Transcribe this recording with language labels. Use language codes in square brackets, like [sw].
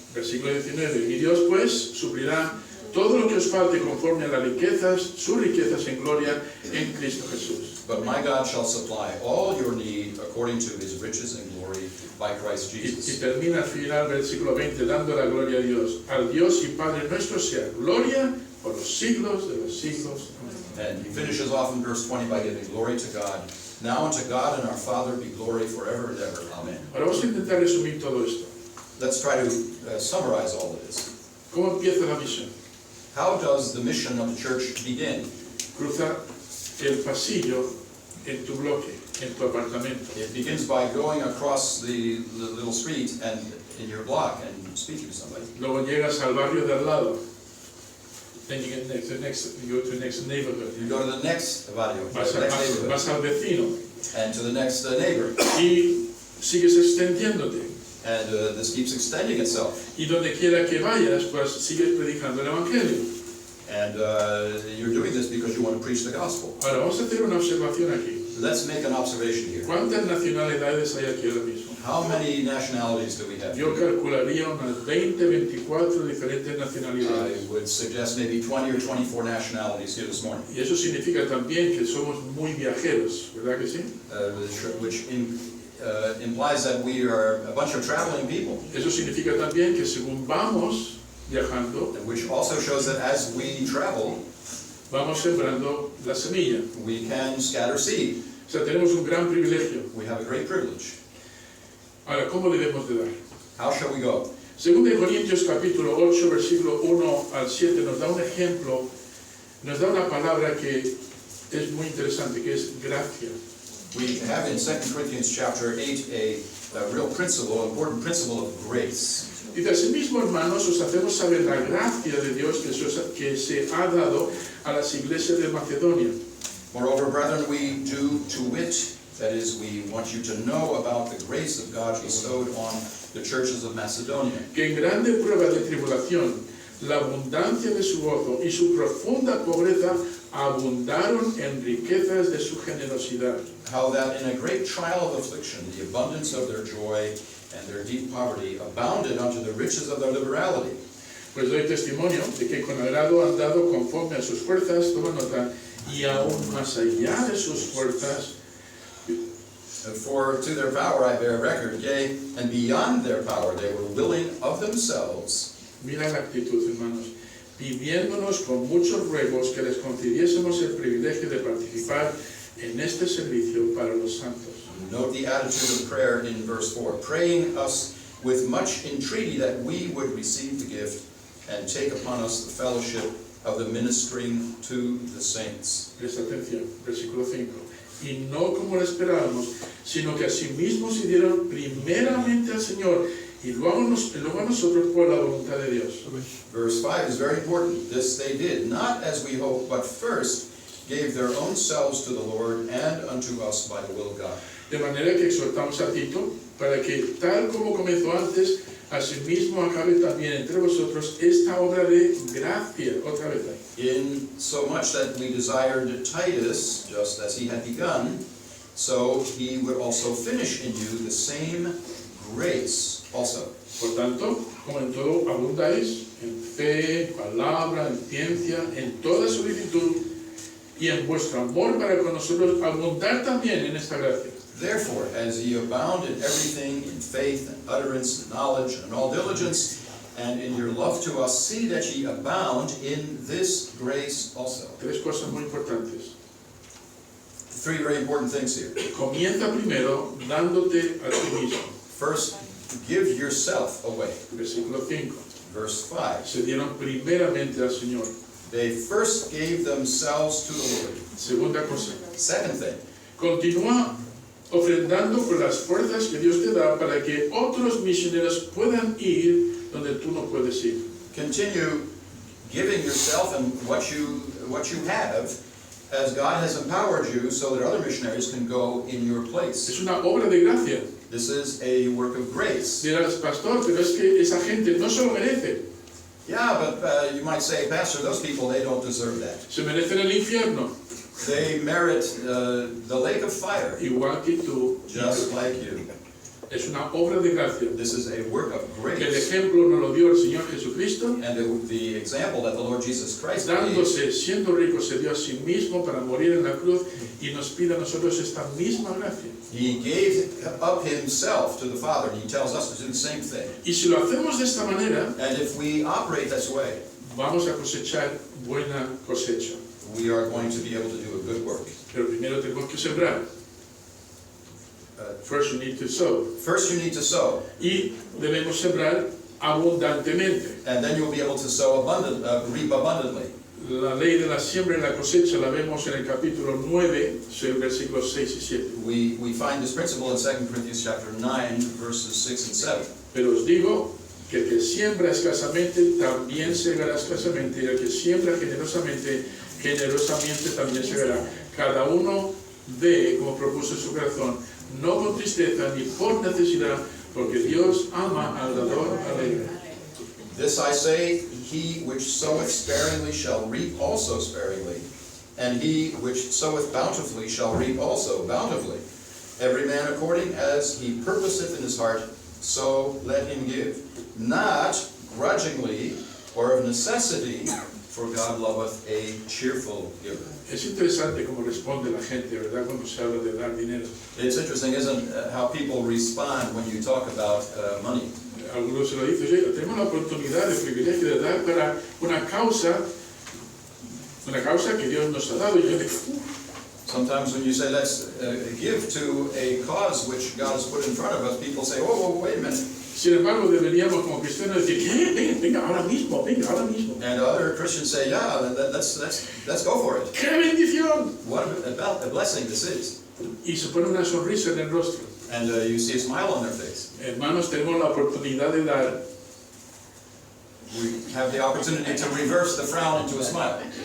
[es] Versículo 19. Y Dios pues suplirá todo lo que os falte conforme a las riquezas, sus riquezas en gloria en Cristo Jesús. [en] But my God shall supply all your need according to his riches and glory by Christ [es] Y [en] Jesus. [es] termina al final versículo 20 dando la gloria a Dios. Al Dios y Padre nuestro sea gloria por los siglos de los siglos. Amén. [en] And he finishes off in verse 20 by giving glory to God. Now unto God and our Father be glory forever and ever. Amen. [es] Ahora vamos a intentar resumir todo esto. [en] Let's try to summarize all of this. [es] ¿Cómo empieza la misión? [en] How does the mission of the church begin? [es] Cruza el pasillo en tu bloque, en tu apartamento. [en] It begins by going across the little street and in your block and speaking to somebody. [es] Luego llegas al barrio de al lado. [en] Then you go to the next neighborhood. You go to the next barrio, [es] Vas, [en] the next neighborhood, [es] vas al vecino [en] and to the next neighbor. [es] y sigues extendiéndote. [en] And this keeps extending itself. [es] Y donde quiera que vayas, pues sigues predicando el Evangelio. [en] And you're doing this because you want to preach the gospel. [es] Ahora vamos a hacer una observación aquí. [en] Let's make an observation here. [es] ¿Cuántas nacionalidades hay aquí ahora mismo? [en] How many nationalities do we have? [es] Yo calcularía unas 20, 24 diferentes [en] I [es] nacionalidades. [en] would suggest maybe 20 or 24 nationalities here this morning, [es] Y eso significa también que somos muy viajeros, ¿verdad que sí? [en] which implies that we are a bunch of traveling people, [es] Eso significa también que según vamos viajando, [en] and which also shows that as we travel, [es] vamos sembrando la semilla. [en] we can scatter seed. [es] O sea, tenemos un gran privilegio. [en] We have a great privilege. [es] Ahora, ¿cómo debemos de dar? [en] How shall we go? [es] Según de Corintios capítulo 8, versículo 1 al 7, nos da un ejemplo, nos da una palabra que es muy interesante, que es gracia. [en] We have in 2 Corinthians chapter 8 a real principle, important principle of grace. [es] Dice, asimismo, hermanos, os hacemos saber la gracia de Dios que se ha dado a las iglesias de Macedonia. [en] Moreover, brethren, we do to wit, that is, we want you to know about the grace of God bestowed on the churches of Macedonia. [es] Que en grande prueba de tribulación, la abundancia de su gozo y su profunda pobreza abundaron en riquezas de su generosidad. [en] How that in a great trial of affliction, the abundance of their joy and their deep poverty abounded unto the riches of their liberality. [es] Pues doy testimonio de que con agrado han dado conforme a sus fuerzas, toma nota, y aún más allá de sus fuerzas, [en] For to their power I bear record, yea, and beyond their power they were willing of themselves. [es] mira la actitud, hermanos, pidiéndonos con muchos ruegos que les concediésemos el privilegio de participar en este servicio para los santos. [en] Note the attitude of prayer in verse 4, praying us with much entreaty that we would receive the gift and take upon us the fellowship of the ministering to the saints. [es] Presta atención, versículo 5. Y no como lo esperábamos, sino que asimismo se dieron primeramente al Señor y luego a nosotros por la voluntad de Dios. [en] Verse 5 is very important. This they did, not as we hoped, but first gave their own selves to the Lord and unto us by the will of God. [es] De manera que exhortamos a Tito para que, tal como comenzó antes, asimismo acabe también entre vosotros esta obra de gracia, otra vez ahí. [en] In so much that we desired Titus, just as he had begun, so he would also finish in you the same grace also. [es] Por tanto, como en todo abundáis, en fe, palabra, en ciencia, en toda solicitud, y en vuestro amor para con nosotros, abundar también en esta gracia. [en] Therefore, as ye abound in everything, in faith and utterance and knowledge and all diligence, and in your love to us, see that ye abound in this grace also. [es] Tres cosas muy importantes. [en] Three very important things here. [es] Comienza primero dándote a ti mismo. [en] First, give yourself away. [es] Versículo 5. [en] Verse 5. [es] Se dieron primeramente al Señor. [en] They first gave themselves to the Lord. [es] Segunda cosa. [en] Second thing, [es] Continúa ofrendando con las fuerzas que Dios te da para que otros misioneros puedan ir donde tú no puedes ir. [en] continue giving yourself and what you have as God has empowered you so that other missionaries can go in your place. [es] Es una obra de gracia. [en] This is a work of grace. [es] Dirás, pastor, pero es que esa gente no se lo merece. [en] Yeah, but you might say, Pastor, those people, they don't deserve that. [es] Se merecen el infierno, [en] They merit the lake of fire, [es] igual que tú. [en] just like you. [es] Es una obra de gracia. [en] This is a work of [es] Que el [en] grace. [es] ejemplo nos lo dio el Señor Jesucristo, [en] And the example that the Lord Jesus Christ gave, [es] dándose, siendo rico, se dio a sí mismo para morir en la cruz y nos pide a nosotros esta misma gracia. [en] he gave up himself to the Father, and he tells us to do the same thing. [es] Y si lo hacemos de esta manera, [en] And if we operate this way, [es] vamos a cosechar buena cosecha. [en] we are going to be able to do a good work. [es] Pero primero tenemos que sembrar. [en] First you need to sow. First, you need to sow, [es] Y debemos sembrar abundantemente. [en] and then you'll be able to reap abundantly. [es] La ley de la siembra y la cosecha la vemos en el capítulo 9, versículos 6 y 7. [en] We find this principle in 2 Corinthians chapter 9, verses 6 and 7. [es] Pero os digo que el que siembra escasamente también segará escasamente, y el que siembra generosamente, generosamente también segará. Cada uno dé como propuso en su corazón, no con tristeza ni por necesidad, porque Dios ama al dador alegre. [en] This I say, he which soweth sparingly shall reap also sparingly, and he which soweth bountifully shall reap also bountifully. Every man according as he purposeth in his heart, so let him give, not grudgingly or of necessity, for God loveth a cheerful giver. [es] Es interesante cómo responde la gente, ¿verdad?, cuando se habla de dar dinero. [en] It's interesting, isn't it, how people respond when you talk about money. [es] Algunos se lo dicen, oye, tenemos la oportunidad, el privilegio de dar para una causa que Dios nos ha dado. Y yo digo, [en] Sometimes when you say, let's give to a cause which God has put in front of us, people say, whoa, wait a minute. [es] sin embargo, deberíamos como cristianos decir, ¿qué? Venga, ahora mismo. [en] And other Christians say, yeah, let's go for it. [es] ¡Qué bendición! [en] What a blessing this is. [es] Y se pone una sonrisa en el rostro. [en] And you see a smile on their face. [es] Hermanos, tenemos la oportunidad de dar. [en] We have the opportunity to reverse the frown into a smile.